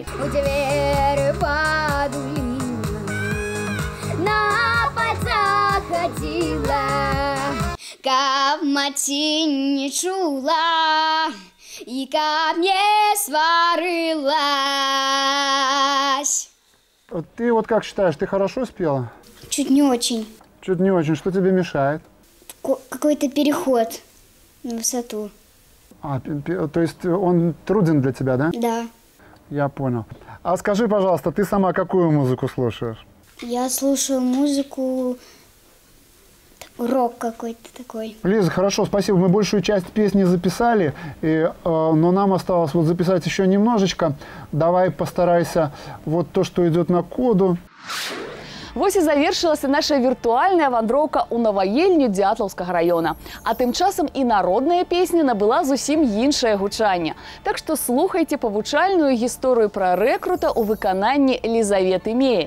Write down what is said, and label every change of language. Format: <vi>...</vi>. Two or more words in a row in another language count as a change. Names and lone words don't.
<be>У дзверы падулі, на пальцах хадзіла, каб маці не чула і каб не сварылась.</be> <ru>Ты вот как считаешь, ты хорошо спела? Чуть не очень. Чуть не очень. Что тебе мешает? Какой-то переход на высоту. То есть он труден для тебя, да? Да. Я понял. А скажи, пожалуйста, ты сама какую музыку слушаешь? Я слушаю музыку, рок какой-то такой. Лиза, хорошо, спасибо. Мы большую часть песни записали, но нам осталось вот записать еще немножечко. Давай постарайся вот то, что идет на коду.</ru> <be>Вось і завершылася наша віртуальная вандроўка ў Наваельню Дятлаўскага раёна. А тым часам і народная песня набыла зусім іншае гучанне. Так што слухайце павучальную гісторыю пра рэкрута ў выкананні Лізаветы Меі.</be>